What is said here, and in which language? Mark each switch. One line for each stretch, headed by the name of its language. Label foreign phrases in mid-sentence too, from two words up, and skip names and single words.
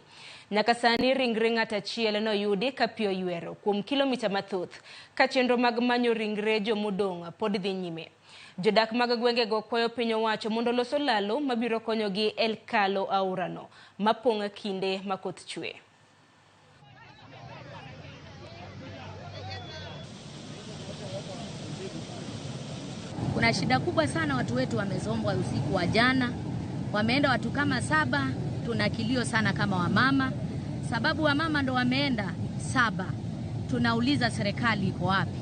Luo (Kenya and Tanzania): Nyaka sani ringre ng'at achiel noyudi ka pi oywero kuom kilomita mathoth ka chenro mag manyo ringre jomodong' pod dhi nyime. Jodak mag gwengego kwayo piny owacho mondo loso lalo mabiro konyogi kalo aorano mapong' kinde ma koth chwe.
Swahili: Kuna shida kubwa sana, watu wetu wamezombwa usiku wa jana. Wameenda watu kama 7, tuna kilio sana kama wamama. Sababu wamama ndo wameenda 7. Tunauliza serikali iko wapi?